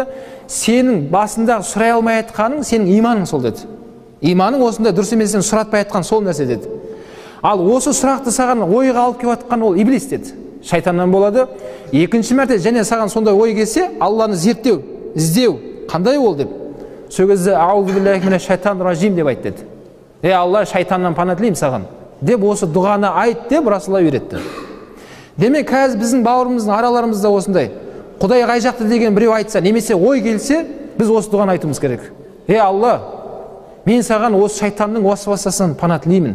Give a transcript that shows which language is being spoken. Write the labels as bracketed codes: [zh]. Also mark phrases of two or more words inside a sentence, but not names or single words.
[kk] "Сенің басындағы сұрай алмай айтқаның сенің иманың сол" деді. Иманың осында дұрыс емес, сен сұратпай айтқан сол нәрсе деді. Ал осы сұрақты саған ойға алып келіп жатқан ол иблис деді. Шайтаннан болады. Екінші мәрте және саған сондай ой келсе, Алланы зерттеу, іздеу, қандай ол деп. сол кезде [ar] أعوذ بالله من الشيطان الرجيم [kk] деп айт деді. Алла, шайтаннан пана тілеймін саған деп осы дұғаны айт деп Расулалла үйретті. Демек қазір біздің бауырымыздың араларымызда осындай Құдай қай жақта деген біреу айтса, немесе ой келсе, біз осы дұғаны айтуымыз керек. Алла, мен саған осы шайтанның уасвасасынан пана тілеймін.